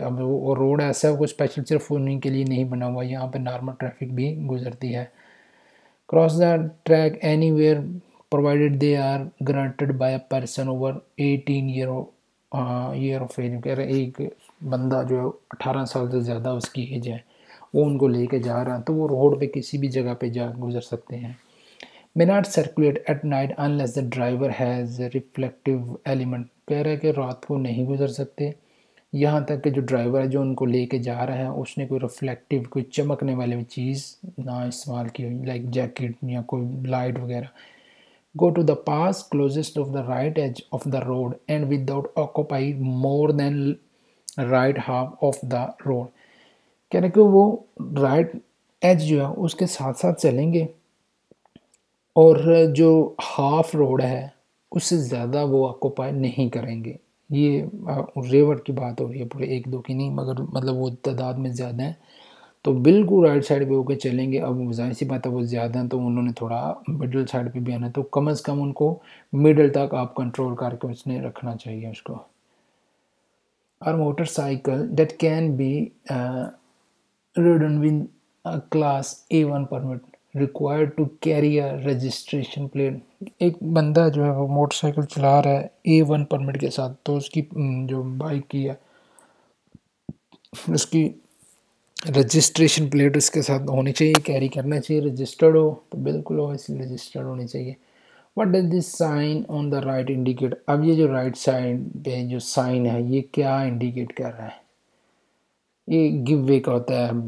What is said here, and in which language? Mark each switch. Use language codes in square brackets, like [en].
[ur] اب وہ روڈ ایسا ہے کوئی اسپیشل صرف انہیں کے لیے نہیں بنا ہوا، یہاں پہ نارمل ٹریفک بھی گزرتی ہے. [en] Cross the track anywhere provided they are granted by a person over 18 year of age. [ur] کہہ رہے ایک بندہ جو ہے 18 سال سے زیادہ اس کی ایج ہے، وہ ان کو لے کے جا رہا ہے، تو وہ روڈ پہ کسی بھی جگہ پہ جا گزر سکتے ہیں. [en] may not circulate at night unless the driver has a reflective element. [ur] کہہ رہے کہ رات کو نہیں گزر سکتے یہاں تک کہ جو ڈرائیور ہے جو ان کو لے کے جا رہا ہے اس نے کوئی ریفلیکٹیو کوئی چمکنے والی چیز نہ استعمال کی ہوئی، لائک جیکٹ یا کوئی لائٹ وغیرہ. [en] go to the pass closest of the right edge of the road and without occupy more than right half of the road. [ur] کہہ رہے کہ وہ رائٹ ایج جو ہے اس کے ساتھ ساتھ چلیں گے اور جو ہاف روڈ ہے اس سے زیادہ وہ آکوپائی نہیں کریں گے. یہ ریور کی بات ہو رہی ہے، پورے ایک دو کی نہیں، مگر مطلب وہ تعداد میں زیادہ ہیں تو بالکل رائٹ سائڈ پہ ہو کے چلیں گے. اب ظاہر سی بات ہے وہ زیادہ ہیں تو انہوں نے تھوڑا مڈل سائڈ پہ بھی آنا ہے، تو کم از کم ان کو مڈل تک آپ کنٹرول کر کے اس نے رکھنا چاہیے اس کو. [en] اور motorcycle that can be ridden with a class A1 permit required to carry a registration plate. [ur] ایک بندہ جو ہے وہ موٹر سائیکل چلا رہا ہے A1 پرمٹ کے ساتھ، تو اس کی جو بائک کی ہے اس کی رجسٹریشن پلیٹ اس کے ساتھ ہونی چاہیے، کیری کرنا چاہیے، رجسٹرڈ ہو تو بالکل ہو، اس لیے رجسٹرڈ ہونی چاہیے. [en] What does this sign on the right indicate؟ [ur] اب یہ جو رائٹ سائڈ پہ جو سائن ہے یہ کیا انڈیکیٹ کر رہا ہے؟ یہ گیو وے کا ہوتا ہے.